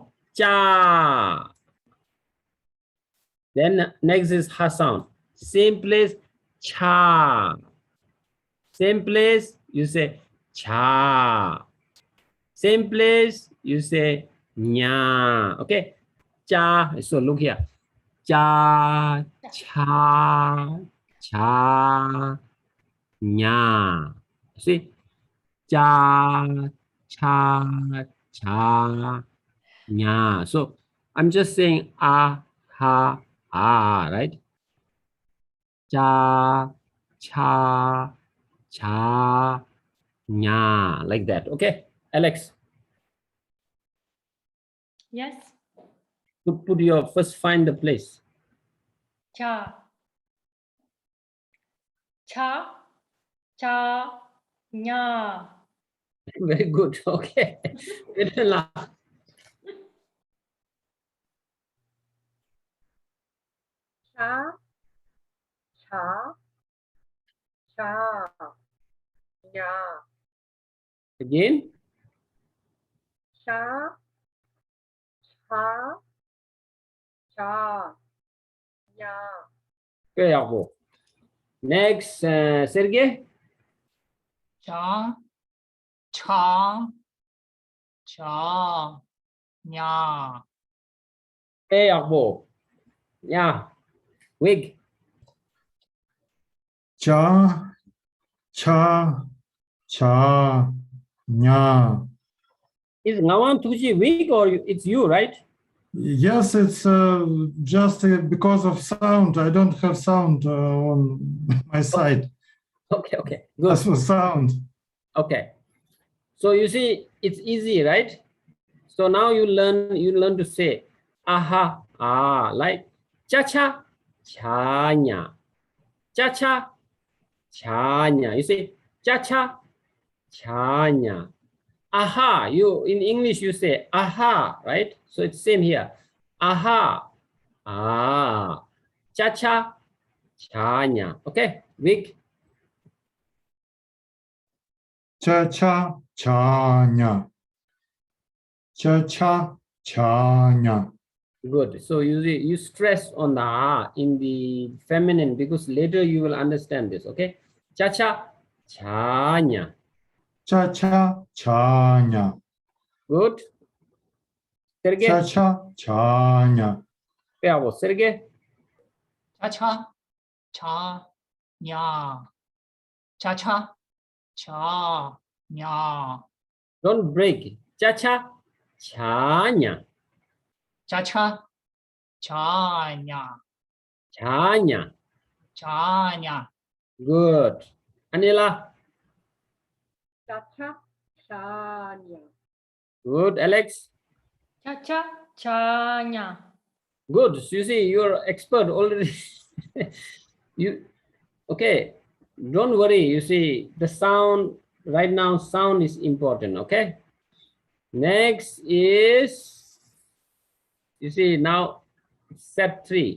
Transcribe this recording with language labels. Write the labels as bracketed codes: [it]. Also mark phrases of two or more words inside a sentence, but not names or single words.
[en] Cha. Then next is ha sound. Same place, cha. Same place, you say cha. Same place, you say nya. Okay? Cha. So look here. Cha, cha, cha, nya. See? Cha, cha, cha, nya. So I'm just saying ah, ha, ah, right? Cha, cha, cha, nya, like that. Okay, Alex, Yes. put your first find the place. Cha. Cha, cha, nya. Very good. Okay. Better laugh. Cha, cha, cha, nya, Again. cha, cha, cha, nya. Okay, Yabo. Next, Sergey. cha, cha, cha, nya, Okay, Yabo. Yeah. Wig. Cha, cha, cha, nya. Is Ngawan Tuji wig or it's you, right? Yes, it's just because of sound. I don't have sound on my side. Okay, okay. Good. That's for sound. Okay. So you see, it's easy, right? So now you learn to say aha, ah, like cha-cha, cha-nya, cha-cha, cha-nya. You say cha-cha, cha-nya. Aha, you in English you say aha, right? So it's same here. Aha, ah, cha-cha, cha-nya. Okay, Vic. Cha-cha, cha-nya. Cha-cha, cha-nya. Good. So you stress on the ah in the feminine because later you will understand this. Okay. Cha cha chanya. Cha-cha, cha-nya. Good. Sergey. Cha-cha, cha-nya. Bravo. Sergey. cha, cha, cha, nya, cha, cha, cha, nya, Don't break. Cha cha, cha nya, cha cha, cha nya, cha nya. cha nya, Good. Anila. Cha-cha, cha-nya. Good. Alex. Cha-cha, cha-nya. Good. You see, you're expert already. You okay? Don't worry. You see, the sound right now. Sound is important. Okay. Next is, you see now, step 3.